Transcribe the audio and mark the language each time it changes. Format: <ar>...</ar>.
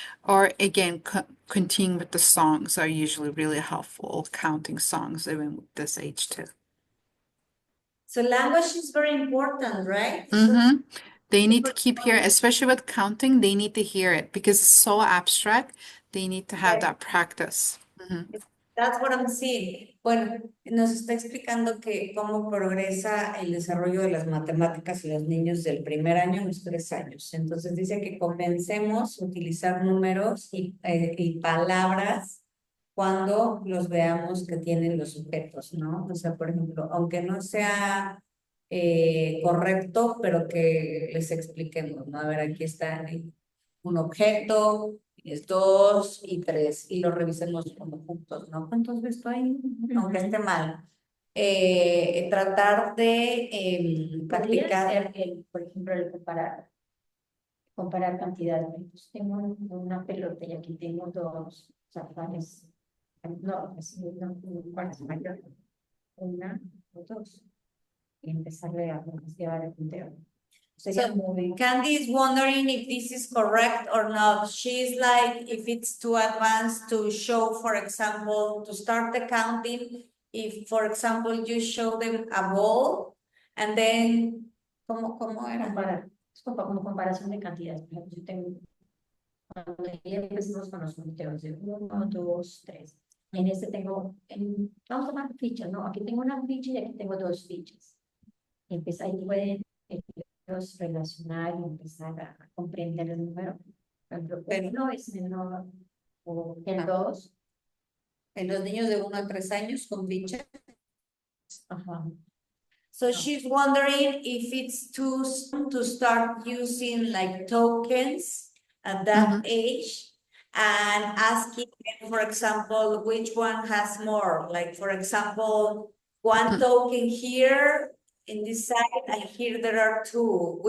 <en>Or again, continuing with the songs are usually really helpful, counting songs even with this age too. So language is very important, right? They need to keep hearing, especially with counting, they need to hear it because it's so abstract. They need to have that practice. That's what I'm seeing.</en> <es>Bueno, nos está explicando que cómo progresa el desarrollo de las matemáticas en los niños del primer año a los 3 años. Entonces dice que comencemos a utilizar números y palabras cuando los veamos que tienen los sujetos, ¿no? O sea, por ejemplo, aunque no sea correcto, pero que les expliquemos, ¿no? A ver, aquí está un objeto, es 2 y 3, y lo revisemos como juntos, ¿no? ¿Cuántos ves tú ahí? Aunque esté mal. Tratar de practicar. Por ejemplo, el comparar cantidades. Tengo una pelota y aquí tengo 2 zapatos No, así no, un cuarto mayor. Una o dos. Y empezarle a llevar el conteo. Sería</es> <en>So</en> <es>muy...</es> <en>Candy is wondering if this is correct or not. She's like, if it's too advanced to show, for example, to start the counting, if, for example, you show them a ball and then,</en> <es>¿cómo era? Comparar. Es como comparación de cantidades. Por ejemplo, yo tengo, cuando ya empezamos con los conteos de 1, 2, 3. En este tengo, vamos a tomar fichas, ¿no? Aquí tengo una ficha y aquí tengo dos fichas. Y empieza, ahí pueden ellos relacionar y empezar a comprender el número. Por ejemplo, Pero- uno es menor o el 2. En los niños de 1 a 3 años con bicha. Ajá.</es> <en>So she's wondering if it's too soon to start using like tokens at that age and asking them, for example, which one has more? Like, for example, one token here in this side, and here there are two.</en>